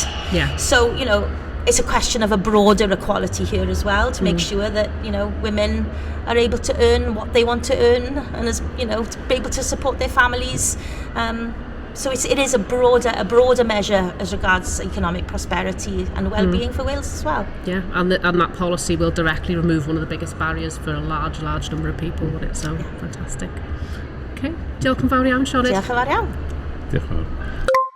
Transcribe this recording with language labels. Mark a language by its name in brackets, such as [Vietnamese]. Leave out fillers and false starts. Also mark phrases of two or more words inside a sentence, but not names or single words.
[English] So, you know, it's a question of a broader equality here as well, to make sure that, you know, women are able to earn what they want to earn, and, as you know, to be able to support their families. So it is a broader measure as regards economic prosperity and well-being for Wales as well. Yeah, and that policy will directly remove one of the biggest barriers for a large number of people, won't it? So fantastic. Okay, [Welsh] diolch yn fawr iawn, [English] Sioned. [Welsh] Diolch yn fawr iawn. Diolch yn fawr.